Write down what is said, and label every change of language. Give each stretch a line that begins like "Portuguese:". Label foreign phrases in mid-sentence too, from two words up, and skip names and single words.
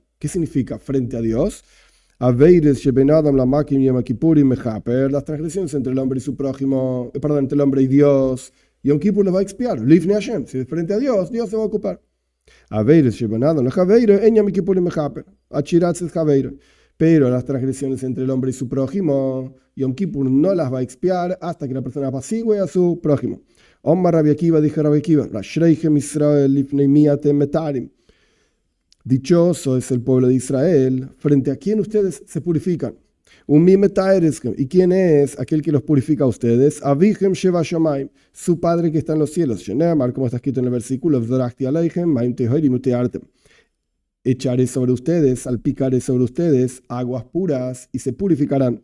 Spanish: ¿Qué significa frente a Dios? Las transgresiones entre el hombre y su prójimo, entre el hombre y Dios, Yom Kippur lo va a expiar.
Hebrew: לפני השם,
Spanish: si es frente a Dios, Dios se va a ocupar. Pero las transgresiones entre el hombre y su prójimo, Yom Kippur no las va a expiar hasta que la persona apacigüe a su prójimo.
Hebrew: אמר רבי עקיבא, dije רבי עקיבא, ישראל לפני מי אתם מטהרים.
Spanish: Dichoso es el pueblo de Israel, frente a quien ustedes se purifican. ¿Y quién es aquel que los purifica a ustedes?
Hebrew: אביהם שבע שמים,
Spanish: su padre que está en los cielos. Como está escrito en el versículo, echaré sobre ustedes, salpicaré sobre ustedes aguas puras y se purificarán.